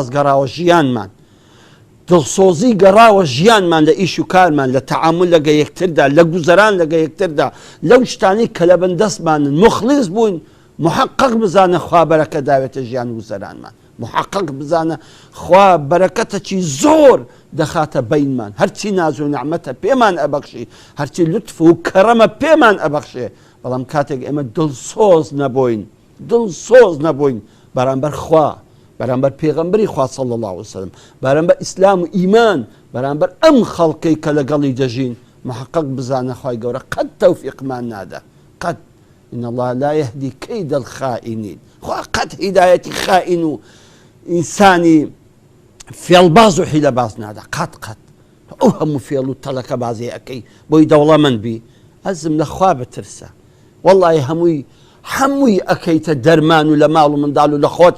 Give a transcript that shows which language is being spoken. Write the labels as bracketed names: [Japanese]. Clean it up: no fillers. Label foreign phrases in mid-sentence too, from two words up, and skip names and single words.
[Central Kurdish] گەڕاوە ژیانمان دڵسۆزی گەڕاوە ژیانمان لە ئیش و کارمان لە تەعامل لەگە یەکتردا لە گوزەران لەگە یەکتردا لەو شتانی کە لە بەندەستمانن مخلیص بووین محقق بزانە خوا بەرەکە داوێتە ژیان گوزەرانمان محقق بزانە خوا بەرەکەتەکی زۆر دەخاتە بینمان هەرچی ناز و نعمەتە پێمان ئەبەخشی هەرچی لطف و کەرەمە پێمان ئەبەخشێ بەڵام کاتێک ئێمە دڵسۆز نەبووین بەرامبەر خوا بەرامبەر پێغەمبەری خوا [Arabic] صلی الله علیه وسلم [Central Kurdish] بەرامبەر ئیسلام و ئیمان بەرامبەر ئەم خەڵکەی کە لەگەڵی دەژین محقق بزانە خوای گەورە قەت تەوفیقمان نادە قەت [Arabic] إن الله لا يهدي كيد الخائنين [Central Kurdish] خوا قەت هیدایەتی خائن و ئینسانی فێڵباز و حیلەباز نادا قەت ئەو هەموو فێڵ و تەڵەکە بازی ئەەکەی بۆی دەوڵەمەند بی ئەزم لە خوا بترسە وەڵڵی هەمووی ئەەکەیتە دەرمان و لە ماڵ و منداڵ و لە خۆتی